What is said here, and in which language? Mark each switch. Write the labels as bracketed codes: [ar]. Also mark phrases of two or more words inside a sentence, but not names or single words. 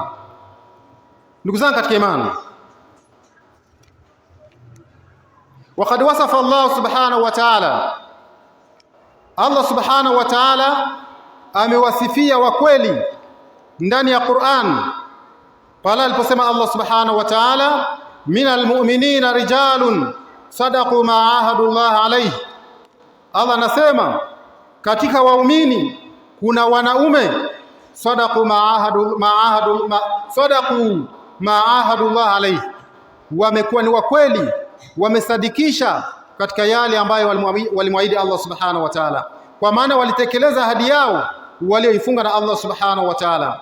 [sw] Ndugu zangu katika imani, [ar] وقد وصف الله سبحانه وتعالى, الله سبحانه وتعالى [sw] amewasifia wakweli ndani ya Qur'an pale aliposema [ar] الله سبحانه وتعالى من المؤمنين رجال صدقوا ما عاهدوا الله عليه. [sw] Allah anasema katika waumini kuna wanaume [ar] صدقوا ما عاهدوا الله عليه, [sw] wamekuwa ni wakweli, wamesadikisha katika yale ambayo walimwahidi [ar] الله سبحانه وتعالى, [sw] kwa maana walitekeleza ahadi yao walioifunga na [ar] الله سبحانه وتعالى.